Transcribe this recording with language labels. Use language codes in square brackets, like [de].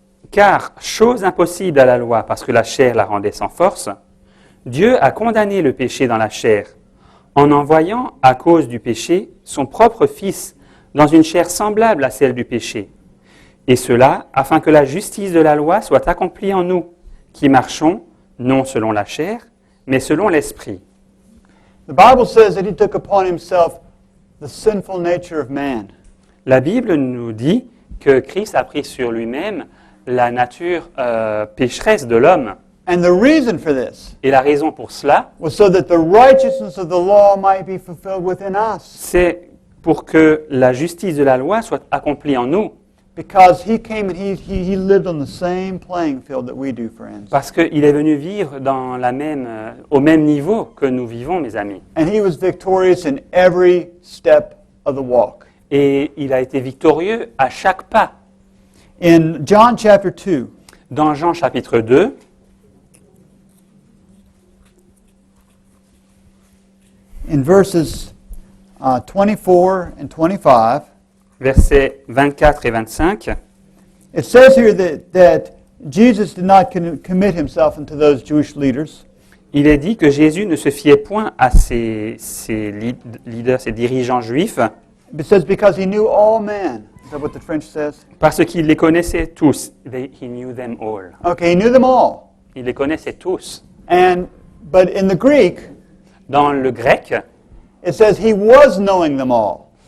[fr] Car, chose impossible à la loi, parce que la chair la rendait sans force, Dieu a condamné le péché dans la chair, en envoyant, à cause du péché, son propre Fils dans une chair semblable à celle du péché. Et cela, afin que la justice de la loi soit accomplie en nous, qui marchons, non selon la chair, mais selon l'esprit. [en] The Bible says that he took upon himself the sinful nature of man. [fr] La Bible nous dit que Christ a pris sur lui-même la nature pécheresse de l'homme. [en] And the reason for this [fr] Et la raison pour cela, [en] was so that the righteousness of the law might be fulfilled within us. [fr] c'est pour que la justice de la loi soit accomplie en nous. [en] Because he came and he lived on the same playing field that we do, friends. [fr] Parce qu'il est venu vivre dans au même niveau que nous vivons, mes amis. [en] And he was victorious in every step of the walk. [fr] Et il a été victorieux à chaque pas. [en] In John chapter 2, [fr] Dans Jean chapitre 2, [en] in verses 24 and 25, [fr] versets 24 et 25, [en] it says here that Jesus did not commit himself into those Jewish leaders. [fr] il est dit que Jésus ne se fiait point à ces leaders, ces dirigeants juifs, [en] It says because he knew all men. Is that what the French says? [fr] parce qu'il les connaissait tous. [en] He knew them all. Okay, he knew them all. [fr] Il les connaissait tous. [en] But in the Greek, [fr] Dans le grec, [en] it says he was knowing them all.